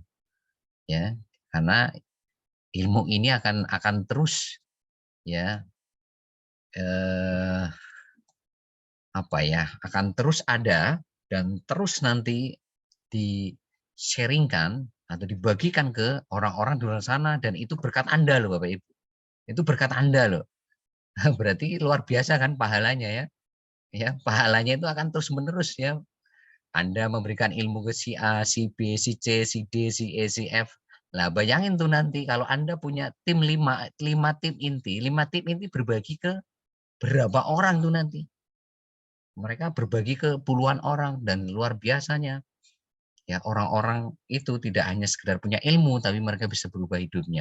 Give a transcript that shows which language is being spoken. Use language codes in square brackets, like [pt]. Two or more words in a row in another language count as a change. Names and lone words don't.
[id] Ya, karena ilmu ini akan terus ya eh, apa ya akan terus ada dan terus nanti di-sharingkan atau dibagikan ke orang-orang di luar sana dan itu berkat Anda loh Bapak Ibu. Itu berkat Anda loh. Berarti luar biasa kan pahalanya ya. Ya, pahalanya itu akan terus-menerus ya. Anda memberikan ilmu ke si A, si B, si C, si D, si E, si F. Nah, bayangin tuh nanti kalau Anda punya tim 5 tim inti berbagi ke berapa orang tuh nanti. Mereka berbagi ke puluhan orang dan luar biasanya ya orang-orang itu tidak hanya sekedar punya ilmu tapi mereka bisa berubah hidupnya.